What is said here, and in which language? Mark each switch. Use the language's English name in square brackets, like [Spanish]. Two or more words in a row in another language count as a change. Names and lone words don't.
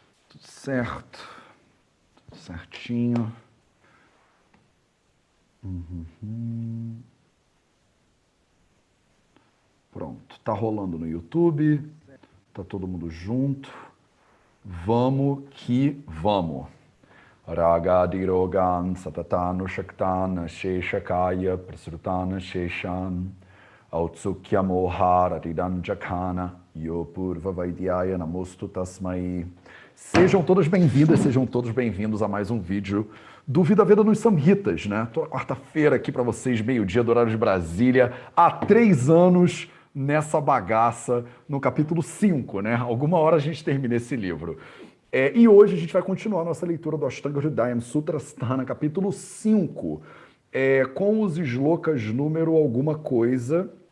[Portuguese] Tudo certo. Tudo certinho. Pronto. Tá rolando no YouTube. Tá todo mundo junto. Vamos que vamos. [Sanskrit] Ragadirogan satatanu shaktan sheshakaya prasrutana sheshan autsukhya mohara ridanjakana yopurva vaidyaya namostu tasmai. [Portuguese] Sejam todas bem-vindas, sejam todos bem-vindos a mais um vídeo do Vida Veda nos Samhitas, né? Toda quarta-feira aqui para vocês, meio-dia do horário de Brasília, há 3 anos nessa bagaça, no capítulo 5, né? Alguma hora a gente termina esse livro. E hoje a gente vai continuar a nossa leitura do Ashtanga Hridayam Sutra Sthana, capítulo 5, com os shlokas número alguma coisa.